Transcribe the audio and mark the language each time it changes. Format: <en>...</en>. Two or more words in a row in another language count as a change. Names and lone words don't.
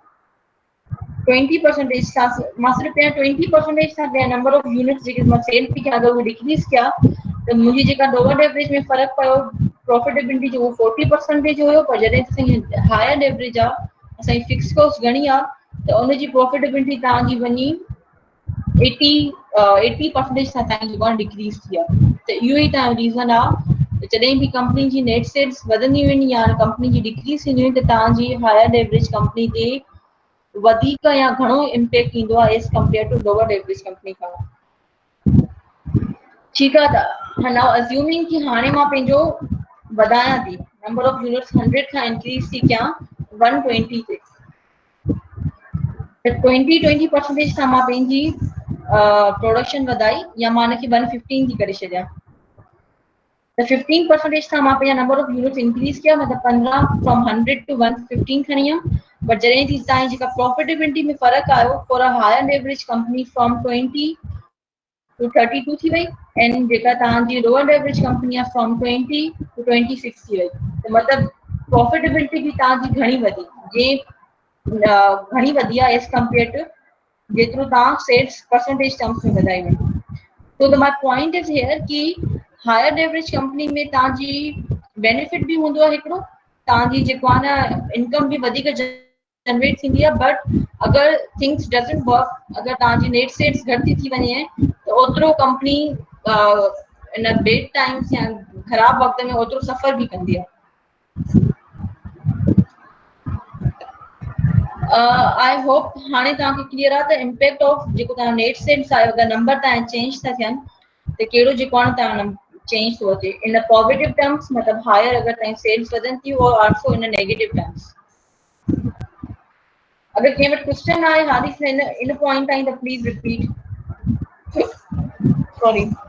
<sd>20% सां मां सिर्फ़ु पंहिंजा 20% सां कंहिं</sd> <en>number of units</en> <sd>जेके मां सेल थी कयां अगरि उहे डिक्रीज कया त मुंहिंजी जेका</sd> <en>lower average</en> <sd>में फ़र्क़ु पियो प्रॉफिटेबिलिटी जो उहो 40% हुयो, पर जॾहिं असांजी</sd> <en>higher average</en> <sd>आहे असांजी</sd> <en>fix cost</en> <sd>घणी आहे त उनजी प्रॉफिटेबिलिटी तव्हांजी वञी 80% सां तव्हांजी जेको आहे डिक्रीज थी आहे। त इहो ई तव्हांजो रीज़न आहे जॾहिं बि कंपनी जी</sd> <en>net sales</en> <sd>वधंदी वेंदी या कंपनी जी डिक्रीज थींदी वेंदी त तव्हांजी</sd> <en>higher average company</en> <sd>ते वधीक या घणो इम्पेक्ट ईंदो आहे</sd> <en>as compare to lower average company</en> <sd>खां। ठीकु आहे, त</sd> <en>now assuming</en> <sd>कि हाणे मां पंहिंजो वधायां थी</sd> <en>number of units</en> <sd>100 खां इंक्रीज थी कयां 120 ते, त 20% सां मां पंहिंजी प्रोडक्शन वधाई या मां हिनखे 115 थी करे छॾियां त 15% सां मां पंहिंजा</sd> <en>number of units increase</en> <sd>कया, मतिलबु 15</sd> <en>from 100 to 115</en> <sd>खणी वियमि। बट जॾहिं थी तव्हांजी जेका प्रॉफिटेबिलिटी में फ़र्क़ु आयो</sd> <en>for a higher average company from 20 to 32</en> <sd>थी वई एंड जेका तव्हांजी</sd> <en>lower average company</en> <sd>आहे</sd> <en>from 20 to 26</en> <sd>थी वई। त मतिलबु प्रॉफिटेबिलिटी बि तव्हांजी घणी वधी, घणी वधी आहे</sd> <en>as compare to</en> <sd>जेतिरो तव्हां</sd> <en>sales percentage terms</en> <sd>में वधाई वई।</sd> <en>so the my point is here</en> <sd>कि</sd> <en>higher average company</en> <sd>में तव्हांजी बेनिफिट बि हूंदो आहे हिकिड़ो, तव्हांजी जेको आहे न इनकम बि वधीक जनरेट थींदी आहे, बट अगरि</sd> <en>things doesn't work,</en> <sd>अगरि तव्हांजी</sd> <en>net sales</en> <sd>घटि थी वञे त ओतिरो कंपनी</sd> <en>in bad times</en> <sd>या ख़राब वक़्त में ओतिरो सफ़र बि कंदी आहे।</sd> <en>I hope</en> <sd>हाणे तव्हांखे क्लियर आहे त</sd> <en>impact of</en> <sd>जेको तव्हां</sd> <en>net sales</en> <sd>आहे अगरि नंबर तव्हां चेंज था थियनि त कहिड़ो जेको आहे तव्हां चेंज थो अचे</sd> <en>in positive terms,</en> <sd>मतिलबु हायर अगरि तव्हांजी सेल्स वधनि थियूं और</sd> <en>also in negative terms.</en> <sd>अगरि कंहिं वटि क्वेश्चन आहे हारिस</sd> <en>in point</en> <sd>ताईं त</sd> <en>please repeat.</en> <sd>सॉरी।</sd>